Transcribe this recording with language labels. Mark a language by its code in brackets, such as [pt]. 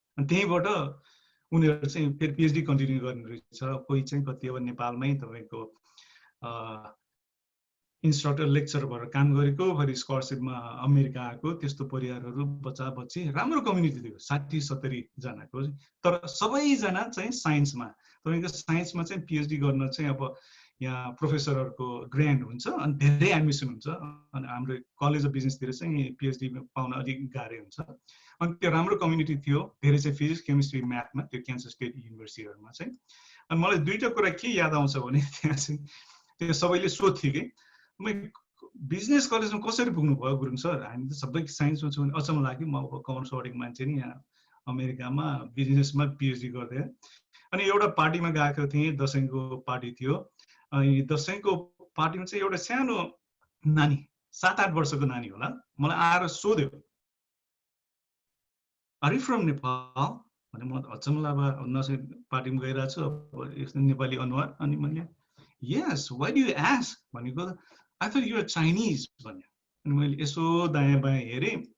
[ne] अनि त्यहीँबाट उनीहरू चाहिँ फेरि पिएचडी कन्टिन्यू गर्ने रहेछ। कोही चाहिँ कति अब नेपालमै तपाईँको इन्स्ट्रक्टर लेक्चर भएर काम गरेको, फेरि स्कलरसिपमा अमेरिका आएको, त्यस्तो परिवारहरू बच्चा बच्ची राम्रो कम्युनिटी थियो 60-70 जनाको। तर सबैजना चाहिँ साइन्समा। तपाईँको साइन्समा चाहिँ पिएचडी गर्न चाहिँ अब यहाँ प्रोफेसरहरूको ग्रान्ट हुन्छ अनि धेरै एडमिसन हुन्छ। अनि हाम्रो कलेज अफ बिजनेसतिर चाहिँ पिएचडी पाउन अलिक गाह्रो हुन्छ। अनि त्यो राम्रो कम्युनिटी थियो। धेरै चाहिँ फिजिक्स केमिस्ट्री म्याथमा त्यो क्यान्सस स्टेट युनिभर्सिटीहरूमा चाहिँ। अनि मलाई दुईवटा कुरा के याद आउँछ भने त्यहाँ चाहिँ त्यो सबैले सोध्थ्यो कि बिजनेस कलेजमा कसरी पुग्नु भयो गुरुङ सर? हामी त सबै साइन्समा छौँ भने अचम्म लाग्यो। म अब कमर्स पढेको मान्छे नि यहाँ अमेरिकामा बिजनेसमा पिएचडी गर्दै। अनि एउटा पार्टीमा गएको थिएँ, दसैँको पार्टी थियो। अनि दसैँको पार्टीमा चाहिँ एउटा सानो नानी 7-8 वर्षको नानी होला, मलाई आएर सोध्यो, [en] Are you from Nepal? [ne] भने म अचम्म लाग्यो। दसैँ पार्टीमा गइरहेको छु, अब यस्तो नेपाली अनुहार। अनि मैले [en] यस why do you ask [ne] भनेको [en] I thought you are Chinese [ne] भन्यो। अनि मैले यसो दायाँ बायाँ हेरेँ।